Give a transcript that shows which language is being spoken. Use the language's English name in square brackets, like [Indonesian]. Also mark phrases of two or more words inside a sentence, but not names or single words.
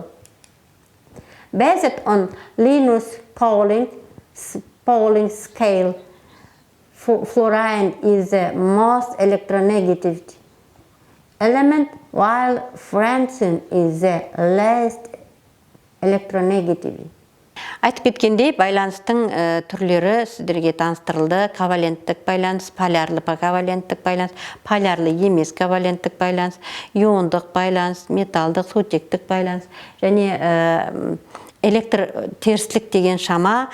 [English] Based on Linus Pauling scale, fluorine is the most electronegative element, while francine is the least electronegative. [Kazakh] Айтып кеткендей, байланыстың түрлері сіздерге таныстырылды. Коваленттік байланыс, полярлы коваленттік байланыс, полярлы емес коваленттік байланыс, иондық байланыс, металдық, сутектік байланыс және электр терістілік деген шама.